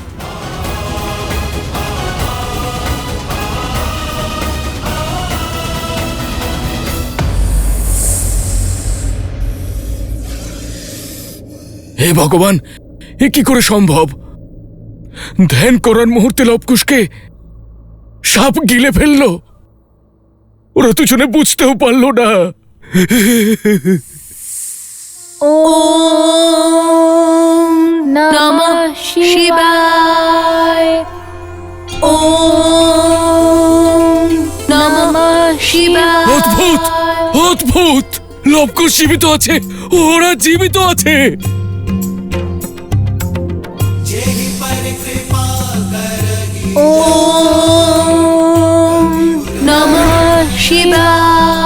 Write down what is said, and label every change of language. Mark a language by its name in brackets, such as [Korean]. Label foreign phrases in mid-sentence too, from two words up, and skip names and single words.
[Bangla] হে ভগবান, এ কি করে সম্ভব? ধ্যান করার মুহূর্তে লবকুশকে সাপ গিলে ফেললো। ওরা দুজনে বুঝতেও পারলো না। [Sanskrit] ওম নমঃ শিবায়। ওম নমঃ শিবায়। [Bangla] অদ্ভুত, অদ্ভুত! লবকুশ জীবিত আছে, ওরা জীবিত আছে। [Sanskrit] ওম নমঃ শিবায়।